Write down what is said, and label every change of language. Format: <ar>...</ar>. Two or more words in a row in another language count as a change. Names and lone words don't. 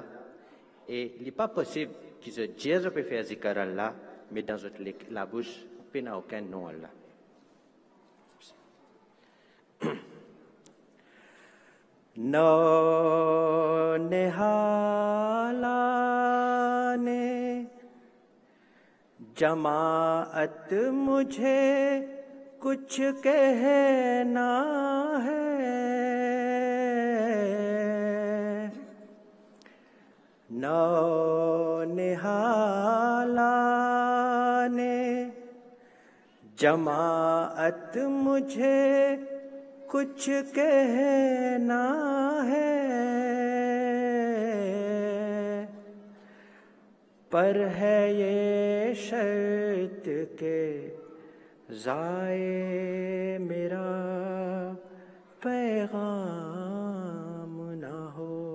<fr>Et il n'est pas possible qu'ils se disent de faire</fr> <ar>ذکر الله,</ar> <fr>mais dans la bouche, il n'y a aucun nom Allah.</fr> <ur>نو نہالانِ جماعت مجھے کچھ کہنا ہے نو نہالانِ جماعت مجھے کچھ کہنا ہے پر ہے یہ شرط کہ ضائع میرا پیغام نہ ہو</ur>